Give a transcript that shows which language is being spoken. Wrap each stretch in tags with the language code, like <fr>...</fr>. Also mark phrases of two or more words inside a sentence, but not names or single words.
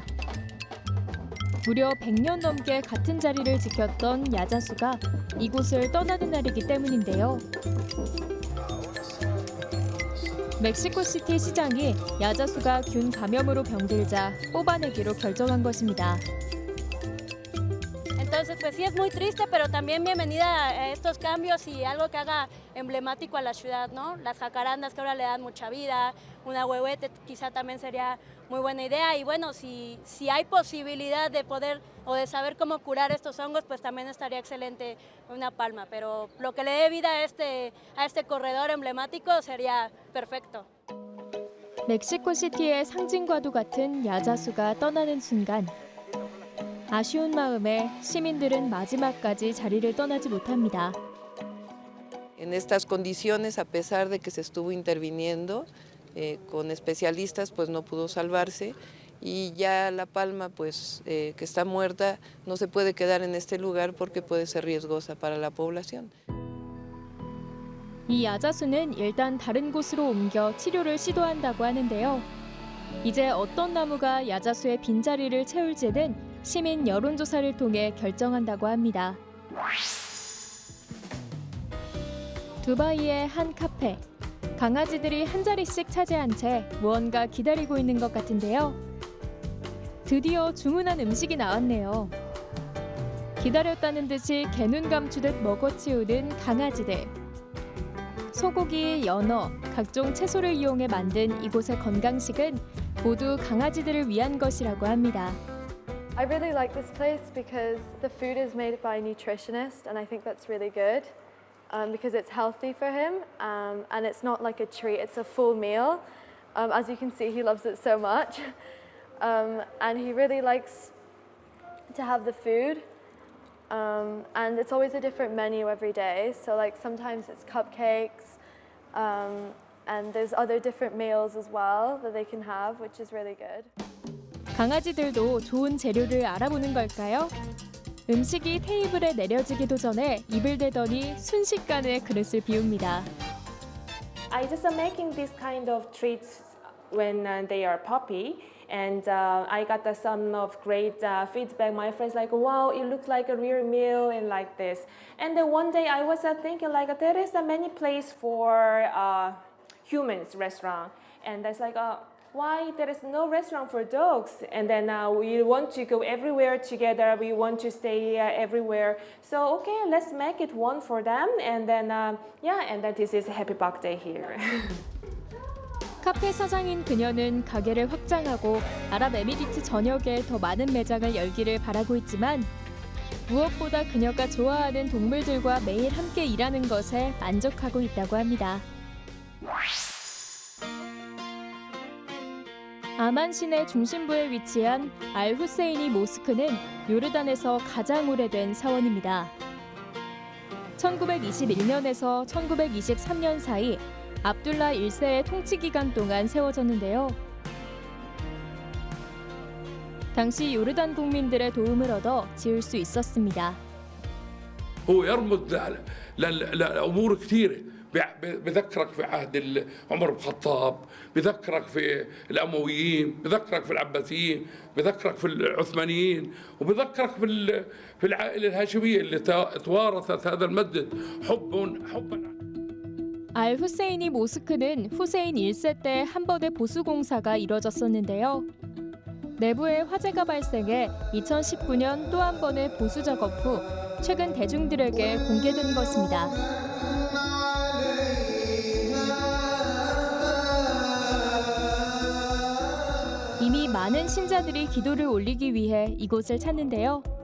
<ko>무려 100년 넘게 같은 자리를 지켰던 야자수가 이곳을 떠나는 날이기 때문인데요. 멕시코시티 시장이 야자수가 균 감염으로 병들자 뽑아내기로 결정한 것입니다.</ko> <es>Entonces, pues sí es muy triste, pero también bienvenida a estos cambios y algo que haga emblemático a la ciudad, ¿no? Las jacarandas que ahora le dan mucha vida, una huehuete quizá también sería muy buena idea. Y bueno, si hay posibilidad de poder o de saber cómo curar estos hongos, pues también estaría excelente una palma. Pero lo que le dé vida a este corredor emblemático sería perfecto.</es> <ko>멕시코시티의 상징과도 같은 야자수가 떠나는 순간 아쉬운 마음에 시민들은 마지막까지 자리를 떠나지 못합니다.</ko> <es>En estas condiciones, a pesar de que se estuvo interviniendo con especialistas, pues no pudo salvarse y ya la palma, pues que está muerta, no se puede quedar en este lugar porque puede ser riesgosa para la población.</es> <ko>이 야자수는 일단 다른 곳으로 옮겨 치료를 시도한다고 하는데요. 이제 어떤 나무가 야자수의 빈자리를 채울지는 시민 여론조사를 통해 결정한다고 합니다. 두바이의 한 카페. 강아지들이 한 자리씩 차지한 채 무언가 기다리고 있는 것 같은데요. 드디어 주문한 음식이 나왔네요. 기다렸다는 듯이 개눈 감추듯 먹어치우는 강아지들. 소고기, 연어, 각종 채소를 이용해 만든 이곳의 건강식은 모두 강아지들을 위한 것이라고 합니다.</ko> <en>I really like this place because the food is made by a nutritionist, and I think that's really good because it's healthy for him and it's not like a treat, it's a full meal. As you can see, he loves it so much. And he really likes to have the food. And it's always a different menu every day. So like sometimes it's cupcakes and there's other different meals as well that they can have, which is really good.</en> <ko>강아지들도 좋은 재료를 알아보는 걸까요? 음식이 테이블에 내려지기도 전에 입을 대더니 순식간에 그릇을 비웁니다.</ko> <en>I just making this kind of treats when they are puppy, and I got some of great feedback. My friends like, wow, it looks like a real meal and like this. And then one day I was thinking like there is many place for humans restaurant, and that's like why there is no restaurant for dogs? And then we want to go everywhere together. We want to stay everywhere. So okay, let's make it one for them. And then and then this is Happy Bug Day here.</en> <ko>카페 사장인 그녀는 가게를 확장하고 아랍에미리트 전역에 더 많은 매장을 열기를 바라고 있지만 무엇보다 그녀가 좋아하는 동물들과 매일 함께 일하는 것에 만족하고 있다고 합니다. 아만 시내 중심부에 위치한 알 후세이니 모스크는 요르단에서 가장 오래된 사원입니다. 1921년에서 1923년 사이 압둘라 1세의 통치 기간 동안 세워졌는데요. 당시 요르단 국민들의 도움을 얻어 지을 수 있었습니다.</ko> <ar>هو يرمز لأمور كثيرة بذكرك في عهد عمر بن الخطاب، بذكرك في الأمويين، بذكرك في العباسيين، بذكرك في العثمانيين، وبذكرك في العائلة الهاشمية اللي توارثت هذا المسجد حبا.</ar> <ko>알 후세이니 모스크는 후세인 1세 때 한 번의 보수 공사가 이뤄졌었는데요. 내부에 화재가 발생해 2019년 또 한 번의 보수 작업 후 최근 대중들에게 공개된 것입니다. 이미 많은 신자들이 기도를 올리기 위해 이곳을 찾는데요.</ko>